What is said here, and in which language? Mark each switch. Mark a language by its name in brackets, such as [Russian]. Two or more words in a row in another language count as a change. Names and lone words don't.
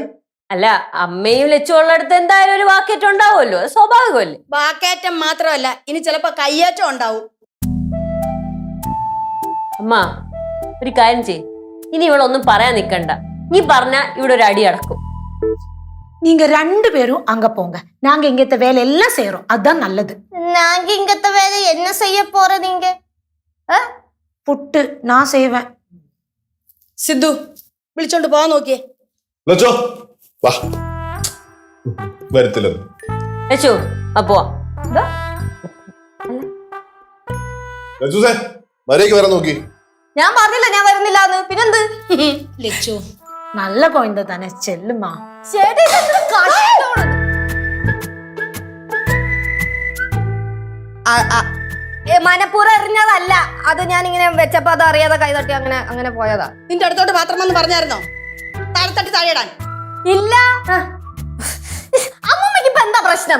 [Malayalam] അല്ല, അമ്മയും ലച്ചു ഉള്ളടത്ത് എന്തായാലും ഒരു വാക്കേറ്റം ഉണ്ടാവുമല്ലോ, അത് സ്വാഭാവികമല്ലേ. വാക്കേറ്റം മാത്രമല്ല, ഇനി ചിലപ്പോ കയ്യേറ്റം ഉണ്ടാവും. അമ്മ ഒരു കാര്യം ചെയ്യ്, ഇനി ഇവളൊന്നും പറയാൻ നിക്കണ്ട. നീ പറഞ്ഞ ഇവിടെ ഒരു അടി അടക്കും. [Tamil] நீங்க 2 பேரும் அங்க போங்க, நாங்க இங்கத்த வேலை எல்லாம் செய்யறோம், அதான் நல்லது. நாங்க இங்கத்த வேலை என்ன செய்ய போற? நீங்க புட்டு நான் செய்வேன். [Malayalam] സിദ്ധു വിളിച്ചോണ്ട് പോവാൻ നോക്കിയേ. ലച്ചോ വാ. വരത്തില്ലെന്ന്. ലച്ചു അപ്പോ ലച്ചൂസേ മര്യാദയ്ക്ക് വരാൻ നോക്കി. ഞാൻ പറഞ്ഞില്ല ഞാൻ വരുന്നില്ല എന്ന്. പിന്നെന്ത്? ലച്ചു [Tamil] நல்ல குழந்தை தானே, செல்லுமா. [Malayalam] മനപ്പൂർവ്വം എറിഞ്ഞതല്ല, അത് ഞാൻ ഇങ്ങനെ വെച്ചപ്പോ അത് അറിയാതെ കൈതട്ടി അങ്ങനെ പോയതാ. നിന്റെ അടുത്തോട്ട് പാത്രം വന്ന് പറഞ്ഞായിരുന്നോ താഴെത്തട്ടി താഴെയിടാൻ? ഇല്ല. അമ്മമ്മക്ക് ഇപ്പൊ എന്താ പ്രശ്നം?